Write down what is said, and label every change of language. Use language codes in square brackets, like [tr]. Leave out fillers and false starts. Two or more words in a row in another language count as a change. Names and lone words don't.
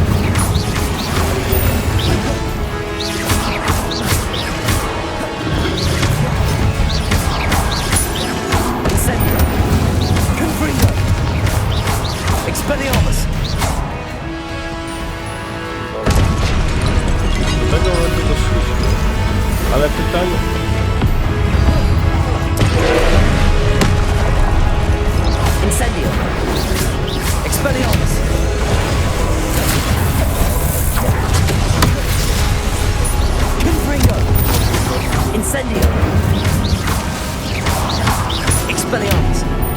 [la] Incendio! Confringo! Expelliarmus! [pl] Do tego momentu doszliśmy. Ale pytanie... [la] Incendio! Expelliarmus! Confringo! Incendio! Expelliarmus!